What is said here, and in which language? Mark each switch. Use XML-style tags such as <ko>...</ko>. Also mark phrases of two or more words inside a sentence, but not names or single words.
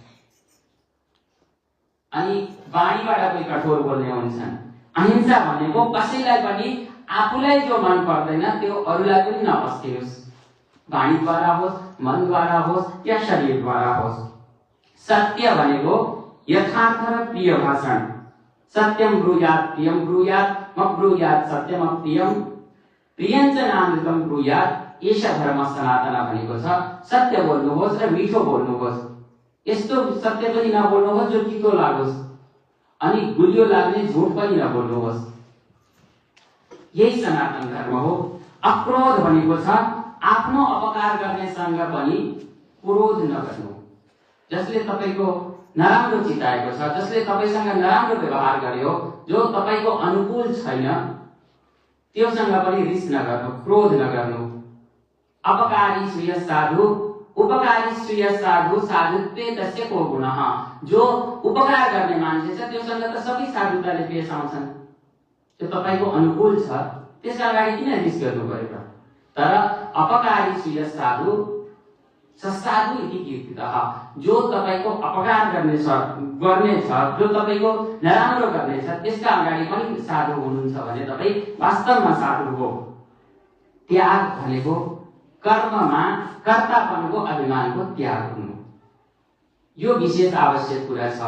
<ne>अनि वाणीबाट पनि कठोर बोल्ने हुन्छन्। अहिंसा भनेको कसैलाई पनि आफूलाई जो मन पर्दैन त्यो अरूलाई पनि नपस्कियोस्, वाणीद्वारा होस्, मनद्वारा होस् या शरीरद्वारा होस्। सत्य भनेको यथार्थ र प्रिय भाषण।</ne> <sa>सत्यम ब्रूयात् प्रियम ब्रूयात् मब्रूयात् सत्यम प्रियम प्रियञ्च नामृतम ब्रूयात्, एष धर्म सनातन</sa> <ne>भनेको छ। सत्य बोल्नुहोस् र मिठो बोल्नुहोस्, यस्तो सत्य पनि नबोल्नुहोस् जो तितो लागोस्, अनि गुलियो लाग्ने झुट पनि नबोल्नुहोस्। यही सनातन धर्म हो। अक्रोध भनेको छ आफ्नो अपकार गर्नेसँग पनि क्रोध नगर्नु। जसले तपाईको नराम्रो चिताएको छ, जसले तपाईसँग नराम्रो व्यवहार गर्यो, जो तपाईको अनुकूल छैन, त्योसँग पनि रिस नगर्नु, क्रोध नगर्नु।</ne> <sa>अपकारी श्रेय साधु उपकारी श्रेय साधु साधुत्वे तस्य को गुणः।</sa> <ne>जो उपकार गर्ने मान्छे छ त्योसँग त सबै साधुताले पेश आउँछन्। त्यो तपाईको अनुकूल छ, त्यसका अगाडि किन रिस गर्नु पर्यो?</ne> <sa>तर अपकारी श्रेय साधु ससाधु इति कीर्तितः,</sa> <ne>जो तपाईको अपकार गर्नेछ, जो तपाईको नराम्रो गर्नेछ, त्यसका अगाडि पनि साधु हुनुहुन्छ भने तपाई वास्तवमा साधु हो। त्याग भनेको कर्ममा कर्तापनको अभिमानको त्याग हुनु। यो विशेष आवश्यक कुरा छ।</ne>